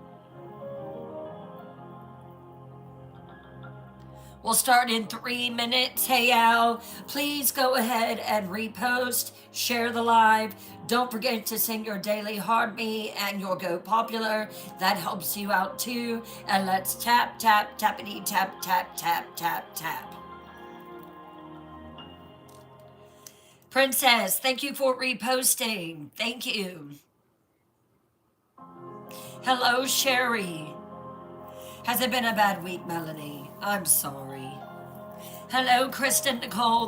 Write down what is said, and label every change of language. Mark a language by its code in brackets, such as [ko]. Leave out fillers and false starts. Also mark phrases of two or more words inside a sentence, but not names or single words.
[en] We'll start in 3 minutes. Hey, Al, please go ahead and repost, share the live. Don't forget to sing your daily Hard Me and your Go Popular. That helps you out too. And let's tap, tap, tappity, tap, tap, tap, tap, tap. Princess, thank you for reposting. Thank you. Hello, Sherry. Has it been a bad week, Melanie? I'm sorry. Hello, Kristen Nicole.